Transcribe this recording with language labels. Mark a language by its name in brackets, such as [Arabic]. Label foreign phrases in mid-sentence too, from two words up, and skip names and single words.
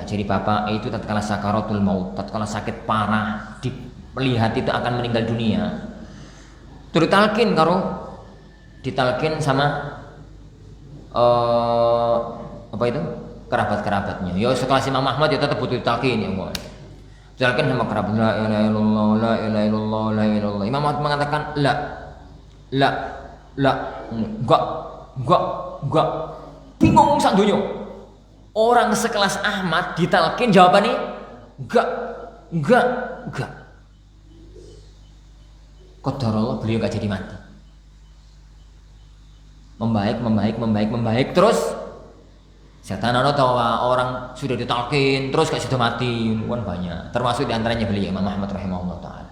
[Indonesian] Jadi bapak itu tatkala sakaratul maut, tatkala sakit parah, melihat itu akan meninggal dunia, turut talqin karo ditalkin sama apa itu? Kerabat-kerabatnya. Ya sekelas Imam Ahmad ya tetap butuh ditalkin ya, Allah. Ditalkin sama kerabat, [Arabic] لا إله إلا الله، لا إله إلا الله، لا إله إلا الله. [Indonesian] Imam Ahmad mengatakan la, enggak. [Javanese] Bingung sak donya. [Indonesian] Orang sekelas Ahmad ditalkin jawabannya enggak. Qadarullah beliau enggak jadi mati. Membaik terus setan tahu orang sudah ditalkin terus gak sudah mati kan banyak, termasuk diantaranya beliau Imam Ahmad [Arabic] رحمه الله تعالى.